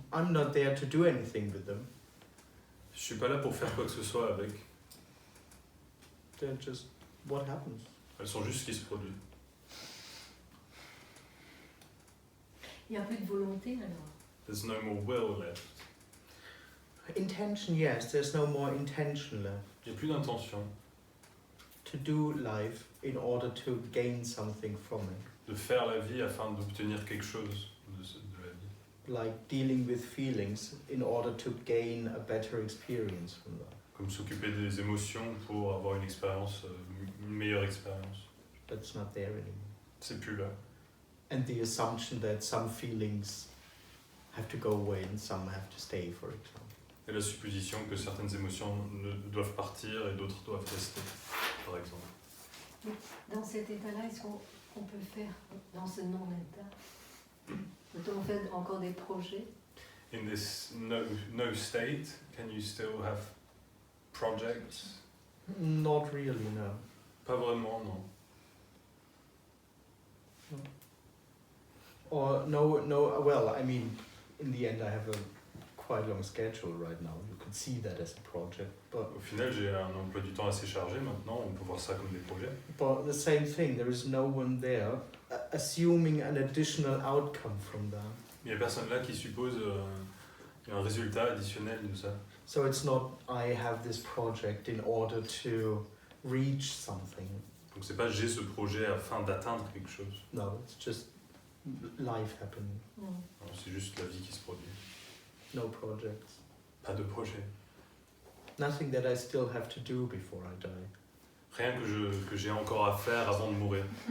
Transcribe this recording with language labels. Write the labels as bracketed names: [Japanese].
[English] I'm not there to do anything with them. [French] Je suis pas là pour faire quoi que ce soit avec. [English] They're just what happens. [French] Elles sont juste ce qui se produit. Il n'y a plus de volonté alors. [English] There's no more will left. Intention, yes, there's no more intention left. [French] Il n'y a plus d'intention [English] To do life in order to gain something from it. [French] de faire la vie afin d'obtenir quelque chose de la vie. [English] Like dealing with feelings in order to gain a better experience from that. [French] Comme s'occuper des émotions pour avoir une expérience, une meilleure expérience. [English] That's not there anymore. [French] C'est plus là. [English] And the assumption that some feelings have to go away and some have to stay, for example. [French] Et la supposition que certaines émotions doivent partir et d'autres doivent rester, par exemple. Dans cet état-là, est-ce qu'on peut faire, dans ce non-état, peut-on faire encore des projets? [English] In this no state, can you still have projects? Not really, no. [French] Pas vraiment, non. [English] Or no, well, I mean, in the end I have a quite long schedule right now. You could see that as a project, but [French] Au final, j'ai un emploi du temps assez chargé maintenant, on peut voir ça comme des projets. [English] the same thing, there is no one there assuming an additional outcome from that. [French] Il n'y a personne là qui suppose un résultat additionnel de ça. [English] So it's not I have this project in order to reach something. [French] Donc c'est pas j'ai ce projet afin d'atteindre quelque chose. [English] No, it's just life happening. [French] Non, c'est juste la vie qui se produit. [English] No projects. [French] Pas de projet. [English] Nothing that I still have to do before I die. [French] Rien que j'ai encore à faire avant de mourir.